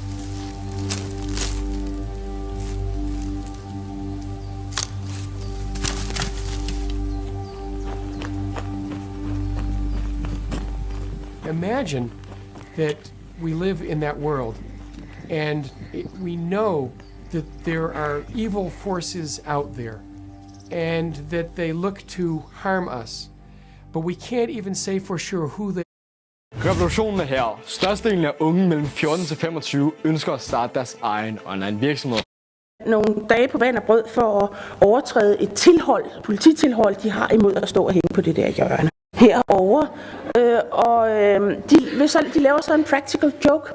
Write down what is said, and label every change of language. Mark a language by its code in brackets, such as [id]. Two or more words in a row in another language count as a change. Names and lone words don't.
[en] Imagine that we live in that world and we know that there are evil forces out there and that they look to harm us, but we can't even say for sure who they are. [da] Revolutionen er her. Størstedelen af unge mellem 14 til 25 ønsker at starte deres egen online virksomhed. Nogle dage på vand og brød for at overtræde et tilhold, polititilhold, de har imod at stå og hænge på det der hjørne herovre. De laver så en [en] practical joke.